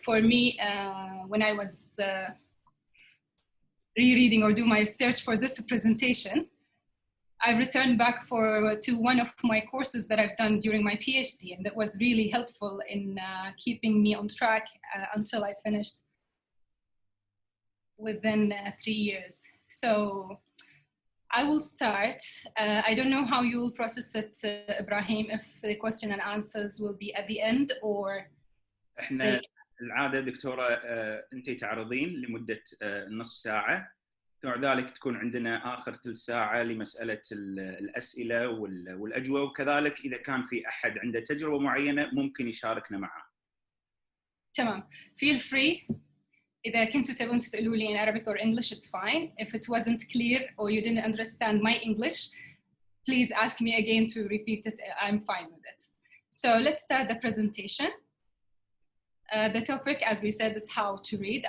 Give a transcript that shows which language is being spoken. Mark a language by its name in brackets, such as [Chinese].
[English] For me, when I was rereading or do my research for this presentation, I returned back to one of my courses that I've done during my PhD, and that was really helpful in keeping me on track until I finished within 3 years. So I will start. I don't know how you will process it, Ibrahim, if the question and answers will be at the end or... [Arabic] احنا العادة دكتورة انت تعرضين لمدة نصف ساعة، وبعد ذلك تكون عندنا آخر ثلث ساعة لمسألة الأسئلة والأجوبة، وكذلك إذا كان في أحد عنده تجربة معينة ممكن يشاركنا معها. [English] تمام. Feel free. [Arabic] إذا كنتوا تبون تسألوا لي [English] in Arabic or English, it's fine. If it wasn't clear or you didn't understand my English, please ask me again to repeat it. I'm fine with it. So let's start the presentation. The topic, as we said, is how to read.